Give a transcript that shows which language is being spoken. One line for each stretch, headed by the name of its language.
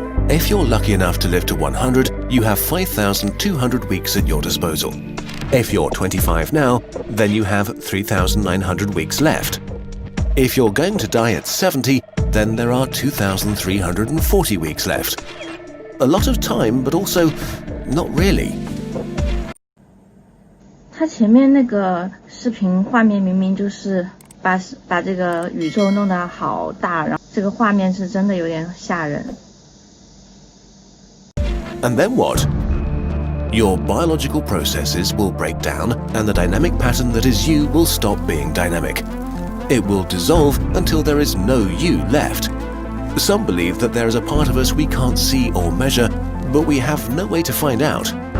English: If you're lucky enough to live to 100, you have 5,200 weeks at your disposal. If you're 25 now, then you have 3,900 weeks left. If you're going to die at 70, then there are 2,340 weeks left. A lot of time, but also not really.
Chinese: 它前面那个视频画面明明就是把这个宇宙弄得好大，然后这个画面是真的有点吓人。
English: And then what? Your biological processes will break down and the dynamic pattern that is you will stop being dynamic. It will dissolve until there is no you left. Some believe that there is a part of us we can't see or measure, but we have no way to find out.